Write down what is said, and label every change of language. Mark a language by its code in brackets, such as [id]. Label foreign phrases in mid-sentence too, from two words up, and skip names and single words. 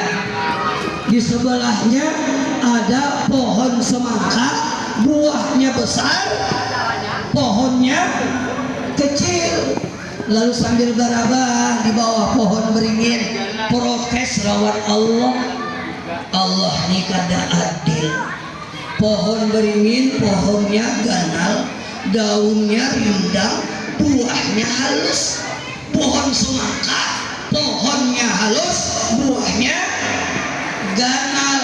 [id] Di sebelahnya ada pohon semangka, buahnya besar, pohonnya kecil. [bjn] Lalu sambil berabah di bawah pohon beringin, protes lawan Allah. Allah ini kada adil. Pohon beringin, pohonnya ganal, daunnya rindang, buahnya halus. Pohon semangka, pohonnya halus, buahnya ganal.